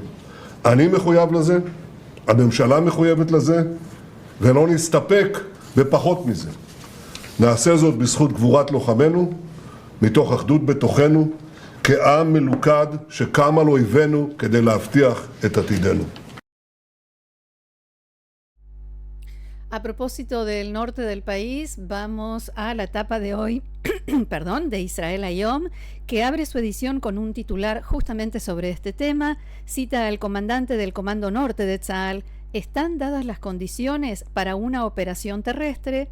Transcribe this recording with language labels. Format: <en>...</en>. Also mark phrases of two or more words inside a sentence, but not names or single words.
<he>אני מחויב לזה, הממשלה מחויבת לזה, ולא נסתפק בפחות מזה. נעשה זאת בזכות גבורת לוחמינו, מתוך אחדות בתוכנו, כעם מלוכד שקם על אויבינו כדי להבטיח את עתידנו.</he> <es>A propósito del norte del país, vamos a la tapa de hoy, de Israel Hayom, que abre su edición con un titular justamente sobre este tema. Cita al comandante del Comando Norte de Tzahal: ¿están dadas las condiciones para una operación terrestre?</es>